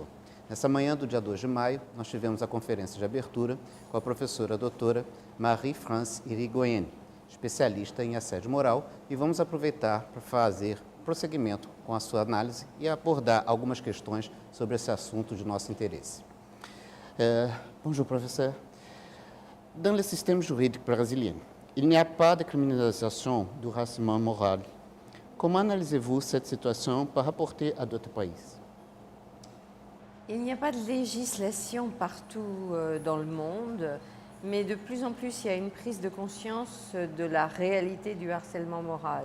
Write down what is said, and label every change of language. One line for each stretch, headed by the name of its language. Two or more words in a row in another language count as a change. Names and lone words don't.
Portuguese: Nessa manhã do dia 2 de maio, nós tivemos a conferência de abertura com a professora doutora Marie-France Irigoyen, especialista em assédio moral, e vamos aproveitar para fazer prosseguimento com a sua análise e abordar algumas questões sobre esse assunto de nosso interesse.
French: Bonjour, professeur. Dans le système juridique brésilien, il n'y a pas de criminalisation du harcèlement moral. Comment analysez-vous cette situation par rapport à d'autres pays? Il n'y a pas de législation partout dans le monde, mais de plus en plus, il y a une prise de conscience de la réalité du harcèlement moral.